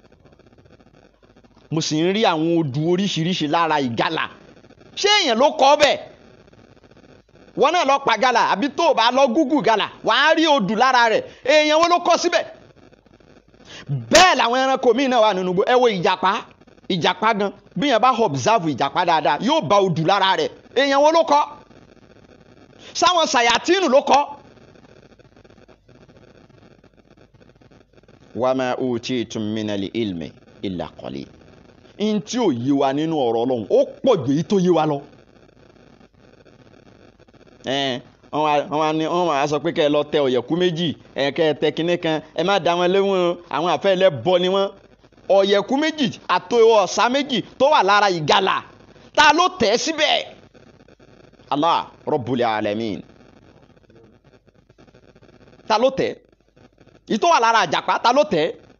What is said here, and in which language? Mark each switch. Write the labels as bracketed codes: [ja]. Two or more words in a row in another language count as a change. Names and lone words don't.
[yo] mo sì ń rí àwọn odù oríṣiríṣi lára ìgalà ṣé èèyàn ló kọ́ bẹ́ẹ̀ wọ́n náà lọ pa gàlà àbí tó o bá lọ gúgù gàlà wàá rí odù lára rẹ̀ èèyàn wo ló kọ́ síbẹ̀ bẹ́ẹ̀ làwọn ẹranko míì náà wà nínú igbó ẹ wo ìjàpá gan bí yẹn bá observe ìjàpá dáadáa yóò bá odù lára rẹ̀ èèyàn wo ló kọ́ sáwọn sàyàtínù ló kọ́. [ar] وما أوتيتم من العلم إلا قليلا [yo] in tí ò yé wa nínú ọ̀rọ̀ Ọlọ́run ó pọ̀ jù èyí tó yé wa lọ. wọ́n máa sọ pé kẹ́ ẹ lọ tẹ ọ̀yẹ̀kú méjì kẹ́ ẹ tẹ kinní kan ẹ má dá wọn léwọ̀n àwọn àfẹ́ ẹlẹ́bọ ni wọ́n ọ̀yẹ̀kú méjì àti ọ̀sà méjì tó wà lára ìgalà ta ló tẹ̀ síbẹ̀ [ar] الله رب العالمين [yo] ta ló tẹ̀ ìtọ́ wà lára àjàpá ta ló tẹ̀